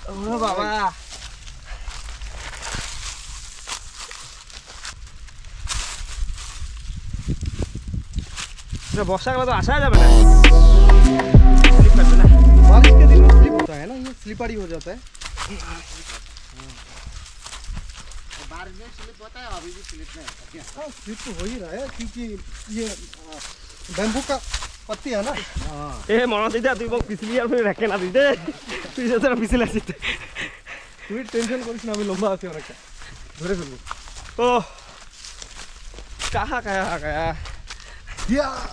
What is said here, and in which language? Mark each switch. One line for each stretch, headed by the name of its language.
Bangla: ও বাবা, বর্ষাকালে তো আসা যাবে না, স্লিপ কাটবে না।
Hindi: बारिश के दिन में स्लिप होता है ना, ये स्लिपरी हो जाता है। बारिश में स्लिप होता है, अभी भी स्लिप नहीं होता क्या? हाँ, स्लिप तो हो ही रहा है, क्योंकि ये बैम्बू का पत्ती है ना।
Bangla: এ মনে দিদা, তুই মোক পিছলি আর ফিরে রেখে না দিতে, তুই যাতে পিছলে আসিস। তুই টেনশন করিস না, আমি লম্বা আছি অনেকটা, ধরে ফেলবো। ও কাহা কাহা কাহা ইয়া